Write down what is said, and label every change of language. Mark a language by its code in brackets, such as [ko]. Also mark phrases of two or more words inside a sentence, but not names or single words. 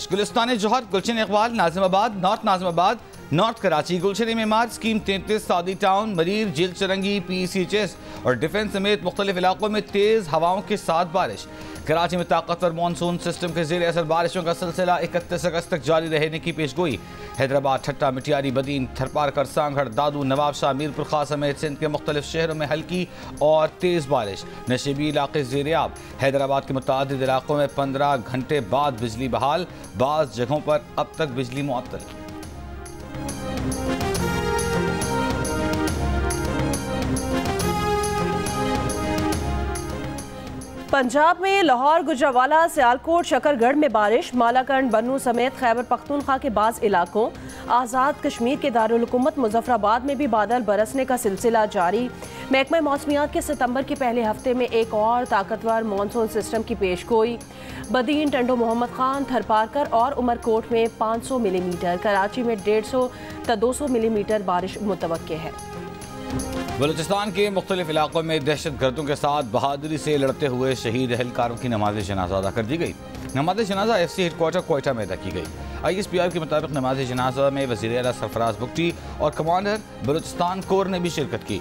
[ur] گلستان جوہر، گلشن اقبال، ناظم آباد، ناظم آباد، نارتھ کراچی، گلشن معمار، اسکیم 33، سعدی ٹاؤن، مریر، جیل چورنگی، PCHS اور ڈیفنس سمیت مختلف علاقوں میں تیز ہواؤں کے ساتھ بارش. کراچی میں طاقتور مون سون سسٹم کے زیرِ اثر بارشوں کا سلسلہ 31 اگست تک جاری رہنے کی پیشگوئی. حیدرآباد، ٹھٹہ، مٹیاری، بدین، تھرپارکر، سانگھڑ، دادو، نوابشاہ، میرپور خاں سمیت سندھ کے مختلف شہروں میں ہلکی اور تیز بارش. نشیبی علاقے زیرِ آب. حیدرآباد کے متعدد علاقوں میں 15 گھنٹے بعد بجلی بحال، بعض جگہوں پر اب تک بجلی معطل. پنجاب میں لاہور، گوجرانوالہ، سیالکوٹ، شکرگڑھ میں بارش. مالاکنڈ، بنوں سمیت خیبر پختونخوا کے بعض علاقوں، آزاد کشمیر کے دارالحکومت مظفرآباد میں بھی بادل برسنے کا سلسلہ جاری. محکمہ موسمیات کے ستمبر کے پہلے ہفتے میں ایک اور طاقتور مون سون سسٹم کی پیشگوئی. بدین، ٹنڈو محمد خان، تھرپارکر اور عمرکوٹ میں 500 ملی میٹر، کراچی میں 150 تا 200 ملی میٹر بارش متوقع ہے. بلوچستان کے مختلف علاقوں میں دہشت گردوں کے ساتھ بہادری سے لڑتے ہوئے شہید اہلکاروں کی نمازِ جنازہ ادا کر دی گئی. نمازِ جنازہ FC ہیڈکوارٹر کوئٹہ میں ادا کی گئی۔ ISPR کے مطابق نمازِ جنازہ میں وزیرِ اعلیٰ سرفراز بگٹی اور کمانڈر بلوچستان کور نے بھی شرکت کی.